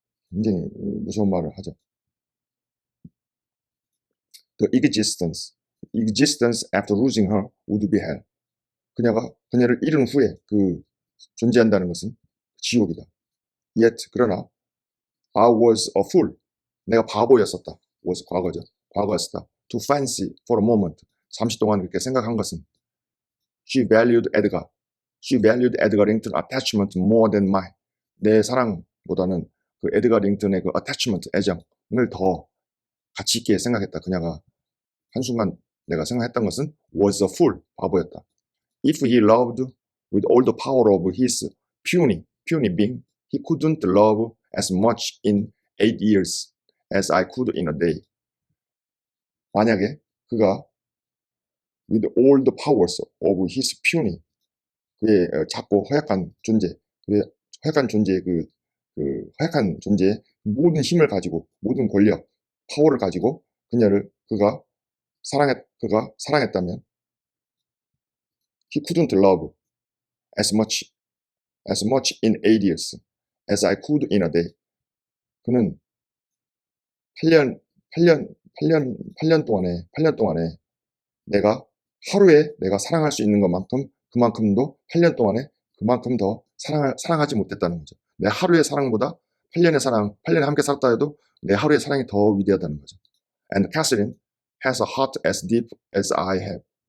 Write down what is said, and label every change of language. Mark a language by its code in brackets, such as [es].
[ko] 굉장히 무서운 말을 하죠. [en] The existence after losing her would be hell. [ko] 그녀를 잃은 후에 그 존재한다는 것은 지옥이다. [en] Yet [ko] 그러나 [en] I was a fool. [ko] 내가 바보였었다. was 과거죠. 과거였었다. [en] To fancy for a moment. [ko] 잠시 동안 그렇게 생각한 것은 [en] She valued Edgar Rington attachment more than mine. [ko] 내 사랑보다는 그 에드가 링턴의 그 attachment, 애정을 더 가치 있게 생각했다. 그녀가 한순간 내가 생각했던 것은 [en] was a fool, [ko] 바보였다. [en] If he loved with all the power of his puny being, he couldn't love as much in 8 years as I could in a day. [ko] 만약에 그가 [en] with all the powers of his puny, [ko] 그의 작고 허약한 존재, 그의 허약한 존재의 허약한 존재의 모든 힘을 가지고, 모든 권력, 파워를 가지고 그가 사랑했다면 [en] he couldn't love as much in 8 years. as I could in a day. [ko] 그는 8년, 8년 동안에 내가 하루에 내가 사랑할 수 있는 것만큼 그만큼도 8년 동안에 그만큼 더 사랑하지 못했다는 거죠. 내 하루의 사랑보다 8년에 함께 살았다 해도 내 하루의 사랑이 더 위대하다는 거죠. [en] And Catherine has a heart as deep as I have.